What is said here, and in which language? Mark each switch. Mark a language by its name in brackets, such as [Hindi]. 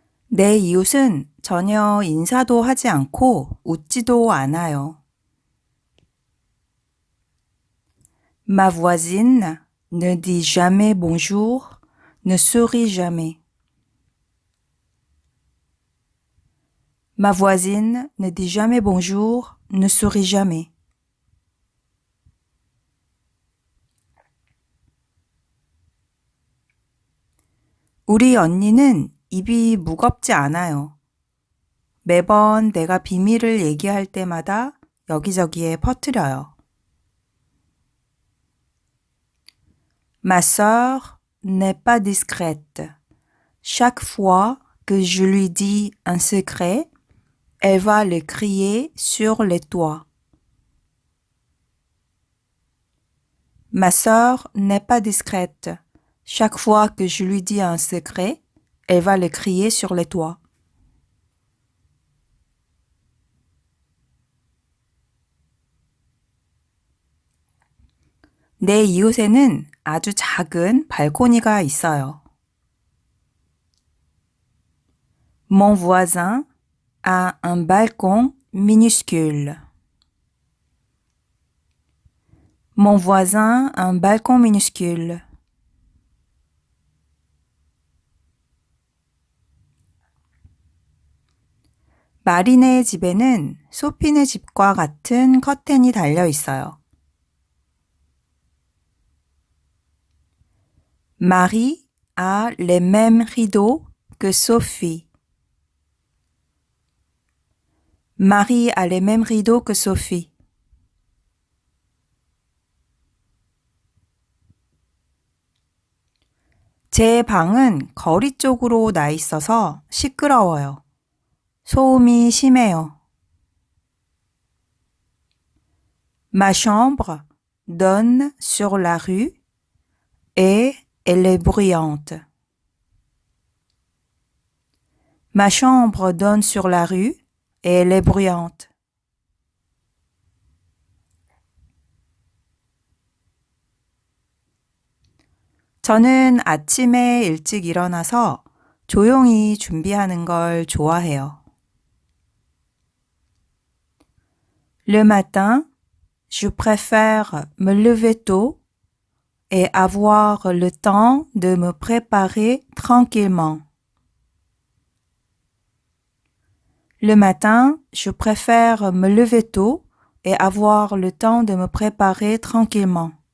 [Korean] 내 이웃은 전혀 인사도 하지 않고 웃지도 않아요. [French] Ma voisine ne dit jamais bonjour, ne sourit jamais. Ma voisine ne dit jamais bonjour, ne sourit jamais. [Korean] 우리 언니는 입이 무겁지 않아요. 매번 내가 비밀을 얘기할 때마다 여기저기에 퍼뜨려요. [French] Ma sœur n'est pas discrète. Chaque fois que je lui dis un secret, elle va le crier sur les toits. Ma sœur n'est pas discrète. Chaque fois que je lui dis un secret, elle va le crier sur les toits. [Korean] 내 이웃에는 아주 작은 발코니가 있어요. [French] Mon voisin a un balcon minuscule. Mon voisin a un balcon minuscule. [Korean] 마리네 집에는 소피네 집과 같은 커튼이 달려 있어요. [French] Marie a les mêmes rideaux que Sophie. Marie a les mêmes rideaux que Sophie. [Korean] 제 방은 거리 쪽으로 나 있어서 시끄러워요. 소음이 심해요. [French] Ma chambre donne sur la rue et elle est bruyante. Ma chambre donne sur la rue et elle est bruyante. [Korean] 저는 아침에 일찍 일어나서 조용히 준비하는 걸 좋아해요. [French] Le matin, je préfère me lever tôt et avoir le temps de me préparer tranquillement. Le matin, je préfère me lever tôt et avoir le temps de me préparer tranquillement.